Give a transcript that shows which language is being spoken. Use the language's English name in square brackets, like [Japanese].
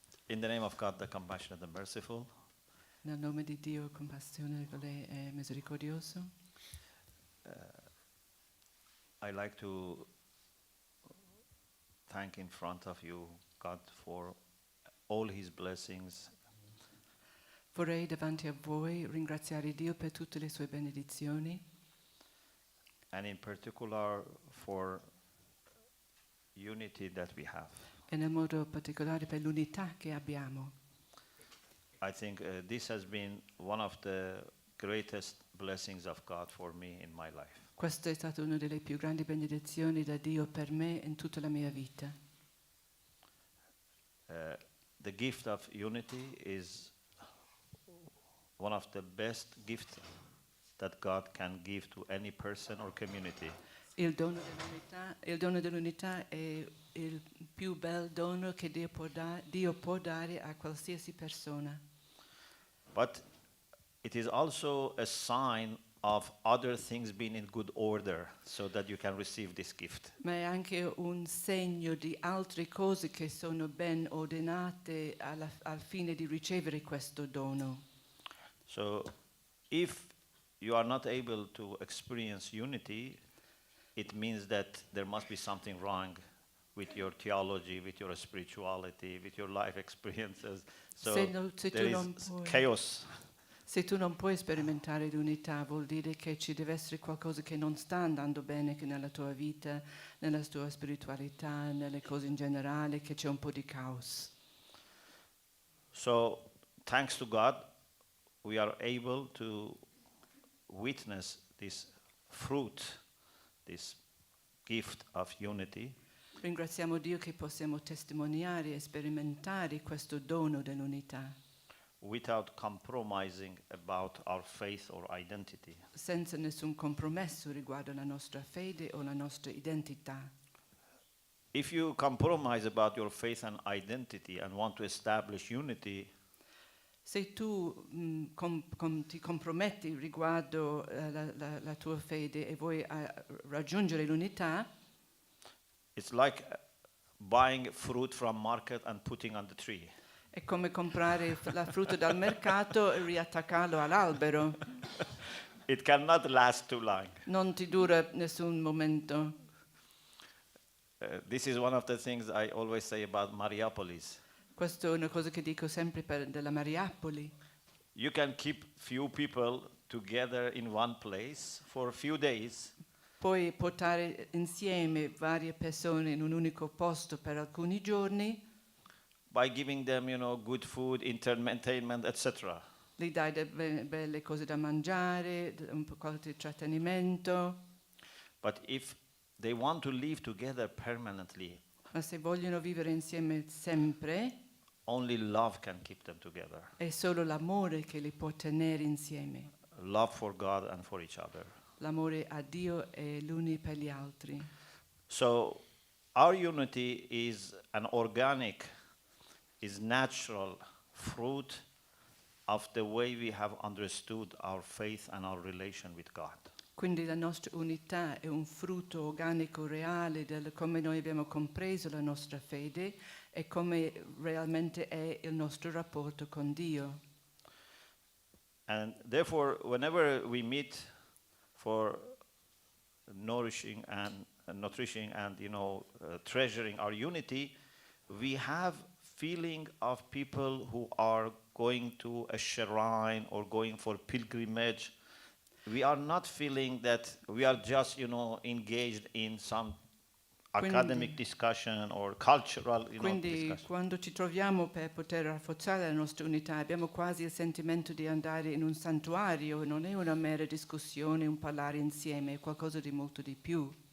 [English] In the name of God, the compassionate and merciful, [Italian] Nel nome di Dio compassionevole e misericordioso, [English] I like to thank in front of you God for all His blessings, [Italian] vorrei davanti a voi ringraziare Dio per tutte le sue benedizioni [English] and in particular for unity that we have. [Italian] e nel modo particolare per l'unità che abbiamo. [English] I think this has been one of the greatest blessings of God for me in my life. [Italian] Questa è stata una delle più grandi benedizioni da Dio per me in tutta la mia vita. [English] The gift of unity is one of the best gifts that God can give to any person or community. [Italian] Il dono dell'unità è il più bel dono che Dio può dare a qualsiasi persona. [English] But it is also a sign of other things being in good order so that you can receive this gift. [Italian] Ma è anche un segno di altre cose che sono ben ordinate al fine di ricevere questo dono. [English] So if you are not able to experience unity, it means that there must be something wrong with your theology, with your spirituality, with your life experiences. So [Italian] Se [English] there [Italian] tu non [English] is [Italian] puoi- [English] chaos. [Italian] Se tu non puoi sperimentare l'unità, vuol dire che ci deve essere qualcosa che non sta andando bene che nella tua vita, nella tua spiritualità, nelle cose in generale, che c'è un po' di caos. [English] So thanks to God, we are able to witness this fruit, this gift of unity, [Italian] Ringraziamo Dio che possiamo testimoniare e sperimentare questo dono dell'unità, [English] without compromising about our faith or identity. [Italian] senza nessun compromesso riguardo la nostra fede o la nostra identità. [English] If you compromise about your faith and identity and want to establish unity, [Italian] Se tu ti comprometti riguardo la tua fede e vuoi raggiungere l'unità, [English] it's like buying fruit from market and putting on the tree. [Italian] è come comprare la frutta dal mercato e riattaccarlo all'albero. [English] It cannot last too long. [Italian] Non ti dura nessun momento. [English] This is one of the things I always say about Mariapolis. [Italian] Questa è una cosa che dico sempre della Mariapoli. [English] You can keep few people together in one place for a few days, [Italian] Puoi portare insieme varie persone in un unico posto per alcuni giorni, [English] by giving them, good food, entertainment, etc. [Italian] gli dai belle cose da mangiare, un po' di trattenimento, [English] But if they want to live together permanently, [Italian] ma se vogliono vivere insieme sempre, [English] only love can keep them together. [Italian] è solo l'amore che li può tenere insieme. [English] Love for God and for each other. [Italian] L'amore a Dio e gli uni per gli altri. [English] So our unity is an organic, is natural fruit of the way we have understood our faith and our relation with God. [Italian] Quindi la nostra unità è un frutto organico reale del come noi abbiamo compreso la nostra fede e come realmente è il nostro rapporto con Dio. [English] And therefore, whenever we meet for nourishing and treasuring our unity, we have feeling of people who are going to a shrine or going for pilgrimage. We are not feeling that we are just, engaged in some academic discussion or cultural, [Italian] Quindi [English] discussion. [Italian] quando ci troviamo per poter rafforzare la nostra unità abbiamo quasi il sentimento di andare in un santuario, non è una mera discussione, un parlare insieme, è qualcosa di molto di più.